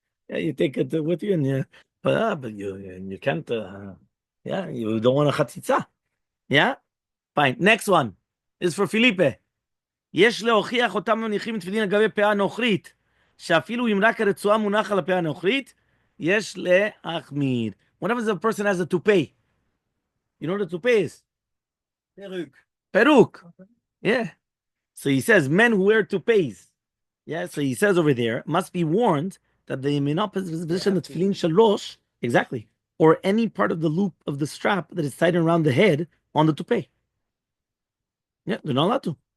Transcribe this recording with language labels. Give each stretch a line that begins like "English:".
English: Yeah, you take it with you, and but you can't. You don't want a chatzitza. Yeah, fine. Next one is for Felipe.
Hebrew: יש להוכיח אותם מניחים תפילין על גבי פאה נוכרית, שאפילו אם רק הרצועה מונח על הפאה הנוכרית, יש להחמיר.
English: What happens if a person has a toupe? You know what a toupe is? Peruk. Yeah. So he says men who wear toupees. Yeah. So he says over there must be warned that they may not position the tefillin shalosh, exactly, or any part of the loop of the strap that is tied around the head on the toupee. Yeah, they're not allowed to.